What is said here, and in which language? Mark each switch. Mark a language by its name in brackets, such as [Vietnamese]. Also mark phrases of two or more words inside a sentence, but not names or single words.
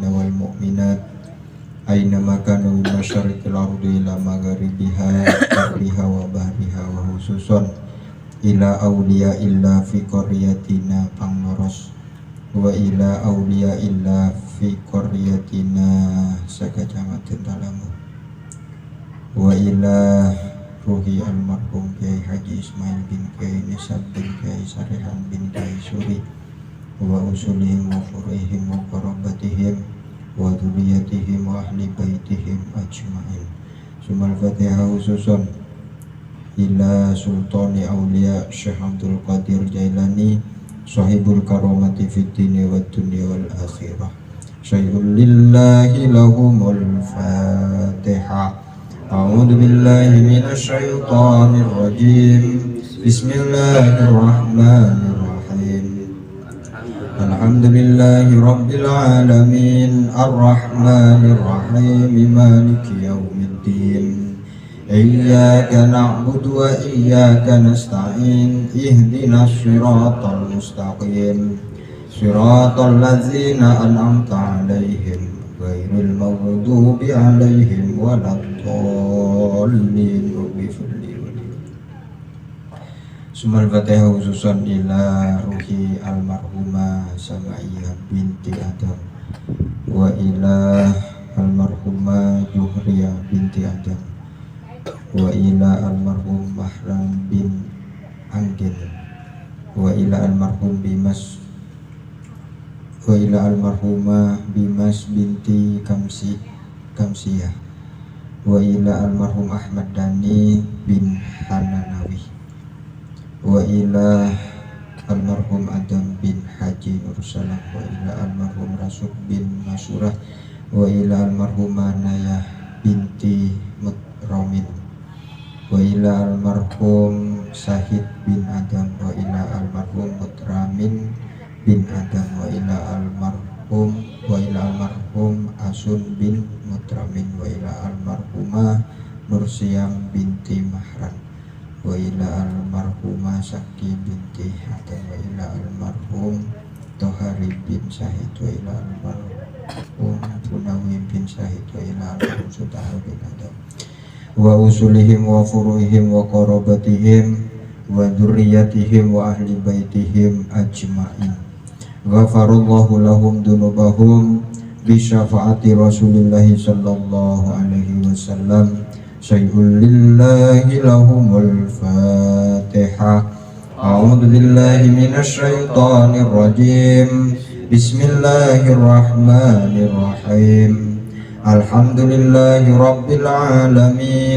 [Arabic] والمؤمنات أينما كانوا من مشارق الأرض إلى مغاربها وبحرها وبحرها وخصوصا إلى أولياء الله في قريتنا Pangnoros وإلى أولياء الله في قريتنا Sakacamatan Talamu وإلى روح المرحوم Kiai Haji Ismail bin Kiai Nisab bin Kiai Sarihan bin Kiai Suri وأصولهم وفروعهم وقرابتهم وذرياتهم وأهل بيتهم أجمعين. ثم الفاتحة خصوصا إلى سلطان الأولياء الشيخ عبد القادر الجيلاني صاحب الكرامات في الدنيا والدنيا والآخرة. شيء لله لهم الفاتحة. أعوذ بالله من الشيطان الرجيم. بسم الله الرحمن الرحيم. الحمد لله رب العالمين الرحمن الرحيم مالك يوم الدين إياك نعبد وإياك نستعين اهدنا الصراط المستقيم صراط الذين أنعمت عليهم غير المغضوب عليهم ولا الضالين. ثم الفاتحة خصوصا إلى روح المرحومة Samaiyah بنت Adam وإلى المرحومة Juhriyah بنت Adam وإلى المرحوم Mahram بن Angin و إلى المرحوم Bimas وإلى المرحومة Bimas بنت Kamsiyah وإلى المرحوم Ahmad Dhani bin Hananawi wa ila almarhum Adam bin Haji Nursalam wa ila almarhum Rasuk bin Masurah wa ila almarhumah Nayah binti Mutramin wa ila almarhum Sahid bin Adam wa ila almarhum Mutramin bin Adam wa ila المرحوم Asun بن Mutramin وإلى المرحومة Nursiyam بنت Mahran وإلى المرحومة Saki بنت Hatim وإلى المرحوم Tohari بن Syahid وإلى المرحوم Punawi بن Syahid وإلى المرحوم Sutahar بن Adam وأصولهم وفروعهم وقرابتهم وذرياتهم وأهل بيتهم أجمعين. غفر الله لهم ذنوبهم بشفاعة رسول الله صلى الله عليه وسلم. شيء لله لهم الفاتحة. أعوذ بالله من الشيطان الرجيم. بسم الله الرحمن الرحيم. الحمد لله رب العالمين.